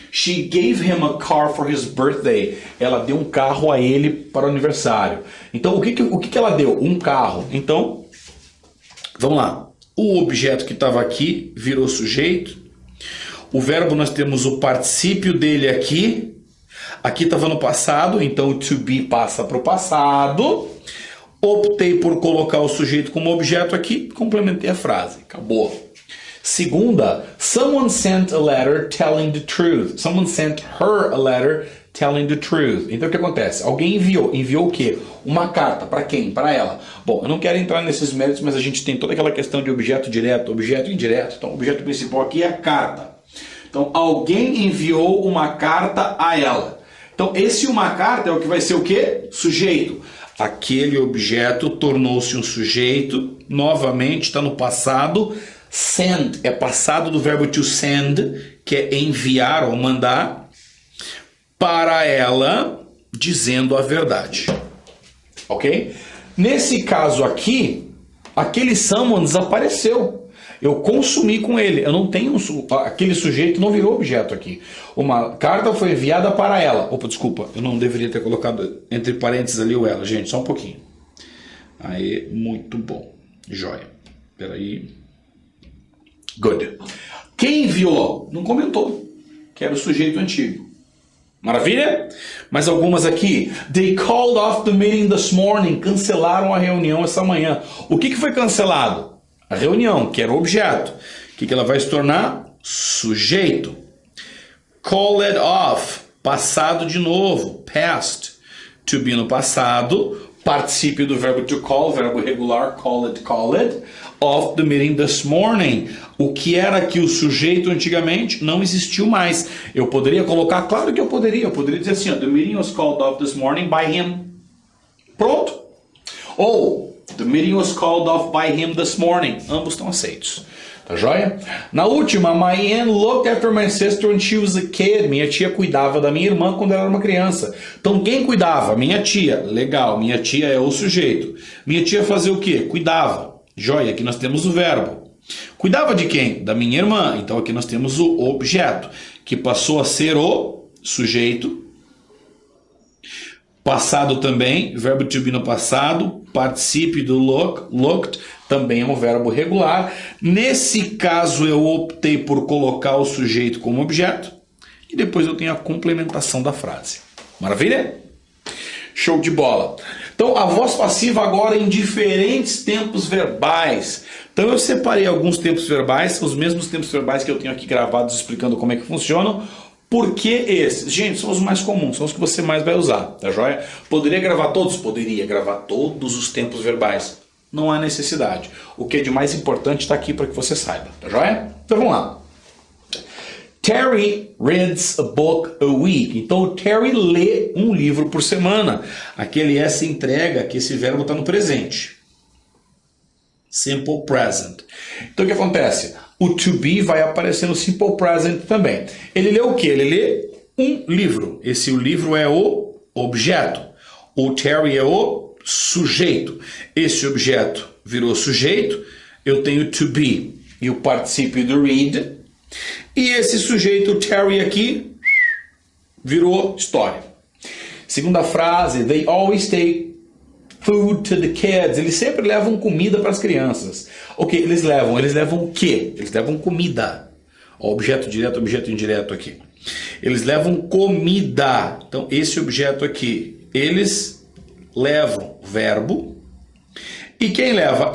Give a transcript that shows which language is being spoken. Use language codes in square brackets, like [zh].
[en] She gave him a car for his birthday. [pt] Ela deu um carro a ele para o aniversário. Então, o que ela deu? Um carro. Então, vamos lá. O objeto que estava aqui virou sujeito. O verbo nós temos o particípio dele aqui. Aqui estava no passado, então o to be passa para o passado. Optei por colocar o sujeito como objeto aqui, complementei a frase. Acabou. Segunda, [en] someone sent a letter telling the truth. Someone sent her a letter telling the truth. [pt] Então o que acontece? Alguém enviou. Enviou o quê? Uma carta. Para quem? Para ela. Bom, eu não quero entrar nesses méritos, mas a gente tem toda aquela questão de objeto direto, objeto indireto. Então o objeto principal aqui é a carta. Então alguém enviou uma carta a ela. Então esse uma carta é o que vai ser o quê? Sujeito. Aquele objeto tornou-se um sujeito. Novamente está no passado. Send é passado do verbo to send, que é enviar ou mandar, para ela, dizendo a verdade. Ok? Nesse caso aqui, aquele someone desapareceu. Eu consumi com ele. Eu não tenho aquele sujeito não virou objeto aqui. Uma carta foi enviada para ela. Opa, desculpa, eu não deveria ter colocado entre parênteses ali o ela, gente, só um pouquinho. Aí, muito bom. Joia. Peraí. Good. Quem enviou? Não comentou. Que era o sujeito antigo. Maravilha? Mais algumas aqui. [en] They called off the meeting this morning. [pt] Cancelaram a reunião essa manhã. O que foi cancelado? A reunião, que era o objeto. O que ela vai se tornar? Sujeito. Call it off. passado de novo, past. To be no passado, particípio do verbo to call, verbo regular, [en] call it, of the meeting this morning. [pt] O que era aqui o sujeito antigamente não existiu mais. Eu poderia colocar, claro que eu poderia dizer assim, ó, [en] the meeting was called off this morning by him. [pt] Pronto. Ou, [en] the meeting was called off by him this morning. [pt] Ambos estão aceitos. Tá joia? Na última, [en] my aunt looked after my sister when she was a kid. [pt] Minha tia cuidava da minha irmã quando ela era uma criança. Então, quem cuidava? Minha tia. Legal, minha tia é o sujeito. Minha tia fazia o quê? Cuidava. Joia, aqui nós temos o verbo. Cuidava de quem? Da minha irmã. Então, aqui nós temos o objeto, que passou a ser o sujeito. Passado também, verbo to be no passado, particípio do looked, também é um verbo regular. Nesse caso eu optei por colocar o sujeito como objeto e depois eu tenho a complementação da frase. Maravilha? Show de bola. Então a voz passiva agora em diferentes tempos verbais. Então eu separei alguns tempos verbais, são os mesmos tempos verbais que eu tenho aqui gravados explicando como é que funcionam. Por que esses? Gente, são os mais comuns, são os que você mais vai usar, tá joia? Poderia gravar todos? Poderia gravar todos os tempos verbais. Não há necessidade. O que é de mais importante está aqui para que você saiba, tá joia? Então vamos lá. [en] Terry reads a book a week. [pt] Então o Terry lê um livro por semana. Aquele essa entrega que esse verbo está no presente. Simple present. Então o que acontece? O to be vai aparecer no simple present também. Ele lê o quê? Ele lê um livro. Esse livro é o objeto. O Terry é o sujeito. Esse objeto virou sujeito. Eu tenho to be e o particípio do read. E esse sujeito, o Terry aqui, virou história. Segunda frase, [en] they always take food to the kids. [pt] Eles sempre levam comida para as crianças. Ok, eles levam o quê? Eles levam comida. Ó, objeto direto, objeto indireto aqui. Eles levam comida. Então, esse objeto aqui, eles levam verbo. E quem leva?